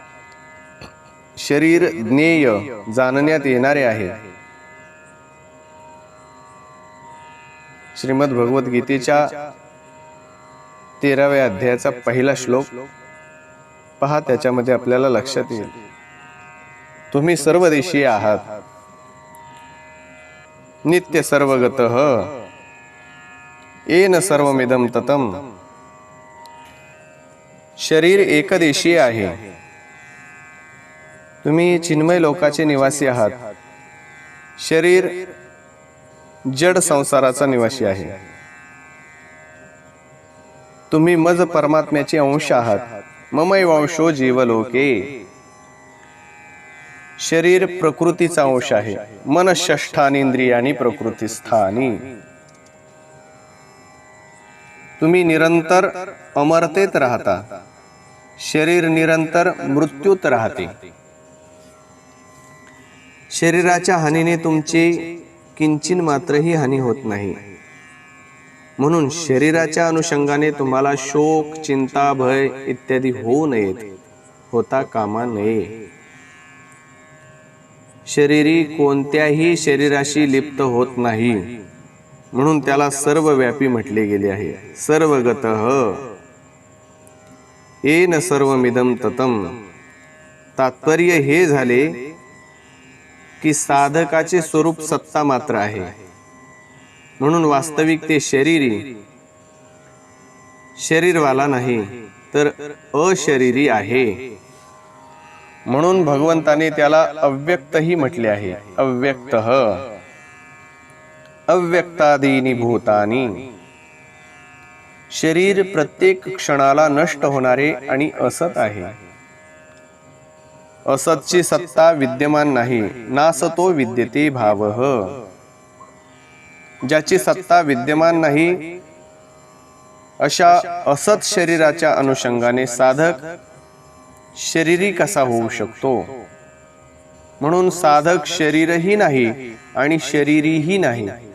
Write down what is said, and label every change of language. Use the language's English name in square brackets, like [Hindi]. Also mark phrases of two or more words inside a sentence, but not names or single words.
[Marathi] शरीर ज्ञेय जाणण्यात येणारे आहे. श्रीमद भगवत गीतेच्या 13व्या अध्यायाचा पहिला श्लोक पहा, त्याच्यामध्ये आपल्याला लक्षात येईल तुम्ही सर्वदेशीय आहात. [Sanskrit] नित्य सर्वगतः येन सर्वमिदं ततं. [Marathi] शरीर एकदेशीय आहे. तुम्ही चिन्मय लोकाचे निवासी आहात. शरीर जड संसाराचा निवासी आहे. तुम्ही मज परमात्म्याचे अंश आहात. [Sanskrit] ममैवांशो जीवलोके. [Marathi] शरीर प्रकृतीचा अंश आहे. [Sanskrit] मन षष्ठानींद्रियाणी प्रकृतीस्थानी. [Marathi] तुम्ही निरंतर अमरतेत राहता. शरीर निरंतर मृत्यूत राहते. शरीराच्या हानीने तुमची किंचिन मात्रही हानी होत नाही. म्हणून शरीराच्या अनुषंगाने तुम्हाला शोक, चिंता, भय इत्यादी होऊ नयेत, होता कामा नये. शरीरी कोणत्याही शरीराशी लिप्त होत नाही, म्हणून त्याला सर्वव्यापी म्हटले गेले आहे. [Sanskrit] सर्वगतः येन सर्वमिदं ततं. [Marathi] तात्पर्य हे झाले की साधकाचे स्वरूप सत्ता मात्र आहे, म्हणून वास्तविक ते शरीरी शरीरवाला नाही तर अशरीरी आहे. म्हणून भगवंताने त्याला अव्यक्तही म्हटले आहे. [Sanskrit] अव्यक्तः अव्यक्तादीनि भूतानी. [Marathi] शरीर प्रत्येक क्षणाला नष्ट होणारे आणि असत आहे. असतची सत्ता विद्यमान नाही. [Sanskrit] नासतो विद्यते भावः. [Marathi] ज्याची सत्ता विद्यमान नाही अशा असत शरीराच्या अनुषंगाने साधक शरीरी कसा होऊ शकतो. म्हणून साधक शरीरही नाही आणि शरीरीही नाही.